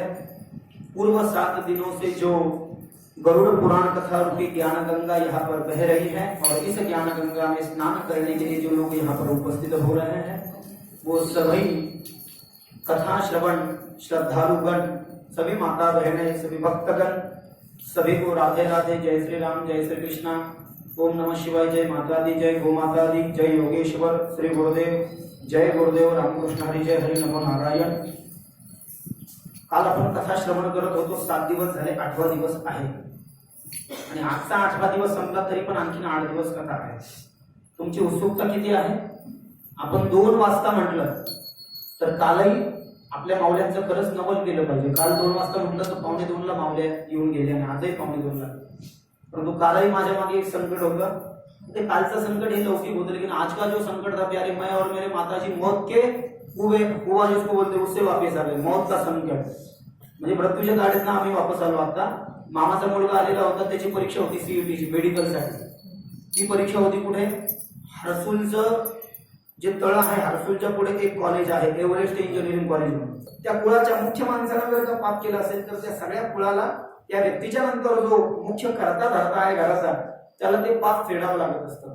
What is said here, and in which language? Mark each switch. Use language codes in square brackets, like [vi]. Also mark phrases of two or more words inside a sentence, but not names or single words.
[hi] पूर्व 7 दिनों से जो गरुड़ पुराण कथा रूपी ज्ञान गंगा यहाँ पर बह रही है और इस ज्ञान गंगा में स्नान करने के लिए जो लोग यहाँ पर उपस्थित हो रहे हैं वो सभी कथा श्रवण श्रद्धालुगण सभी माता बहनें सभी भक्तगण सभी को राधे राधे जय श्री राम जय श्री कृष्णा ओम नमः शिवाय जय माता दी जय गो माता दी जय योगेश्वर श्री गुरुदेव जय गुरुदेव रामकृष्ण हरी जय हरि नमो नारायण। [mr] काल आपण कथा श्रवण करत होतो 7 दिवस झाले 8वा दिवस आहे आणि आजचा 8वा दिवस संपला तरी पण आणखीन 8 दिवस कथा आहे। तुमची उत्सुकता किती आहे? आपण 2 वाजता म्हटलं तर कालही आपल्या मावल्यांचं खरंच नवल केलं पाहिजे। काल 2 वाजता म्हटलं तर 1:45 मावल्या येऊन गेले आणि आजही 1:45 परंतु कालही माझ्या मागे एक संकट होतं। ते कालचं संकट हे लौकिक होतं [hi] लेकिन आज का जो संकट था प्यारे मैं और मेरे माताजी मौत के कुआ जिसको बोलते उससे वापस आ गए। मौत का संकट [mr] म्हणजे मृत्यूच्या गाडीतनं आम्ही वापस आलो। आता मामाचा मुलगा आलेला होता त्याची परीक्षा होती सीईटीची मेडिकल साठी। ती परीक्षा होती कुठे? हरसूलचं जे तळ आहे हरसूलच्या पुढे एक कॉलेज आहे एव्हरेस्ट इंजिनिअरिंग कॉलेज म्हणून। त्या कुळाच्या मुख्य माणसानं जर का पाप केला असेल तर त्या सगळ्या कुळाला त्या व्यक्तीच्या नंतर जो मुख्य करता धरता आहे घराचा त्याला ते पाप फेडावं लागत असतं।